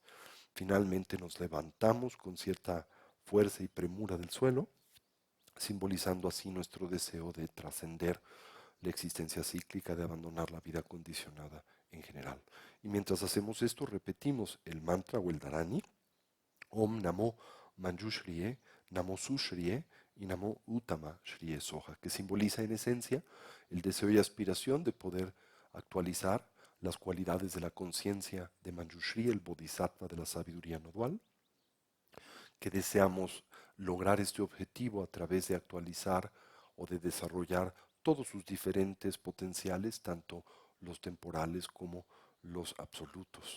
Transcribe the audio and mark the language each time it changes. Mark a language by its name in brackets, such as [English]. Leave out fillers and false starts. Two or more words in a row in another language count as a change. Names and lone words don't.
[Spanish] Finalmente nos levantamos con cierta fuerza y premura del suelo, simbolizando así nuestro deseo de trascender la existencia cíclica, de abandonar la vida condicionada en general. Y mientras hacemos esto, repetimos el mantra o el dharani, [Sanskrit] ॐ नमो मञ्जुश्रिये, नमो सुश्रिये [Spanish] y [Sanskrit] नमो उत्तम श्रिये सोहा, [Spanish] que simboliza en esencia el deseo y aspiración de poder actualizar las cualidades de la conciencia de Manjushri, el bodhisattva de la sabiduría no dual, que deseamos lograr este objetivo a través de actualizar o de desarrollar todos sus diferentes potenciales, tanto los temporales como los absolutos.